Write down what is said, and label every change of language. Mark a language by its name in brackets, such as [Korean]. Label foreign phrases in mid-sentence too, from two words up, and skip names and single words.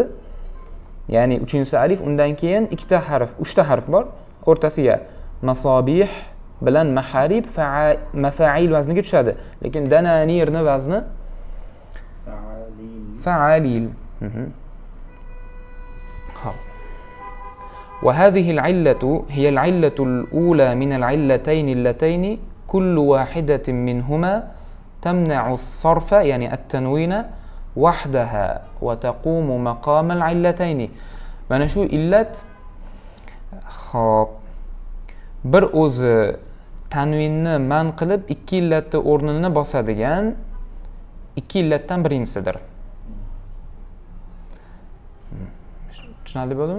[Uzbek] Ya'ni uchinchisi alif, undan keyin ikkita harf, uchta harf bor. O'rtasiga masabih bilan maharib mafa'il vazniga tushadi. Lekin dananirni vazni fa'alil. Xo'p. [Arabic] وهذه العلة هي العلة الأولى من العلتين اللتين كل واحدة منهما تمنع الصرف يعني التنوين وحدها وتقوم مقام العلتين. [Uzbek] mana shu illat xo'p bir o'zi tanvinni man qilib ikki illatni o'rnini bosadigan ikki illatdan birinchisidir. Tushunarli bo'ldimi?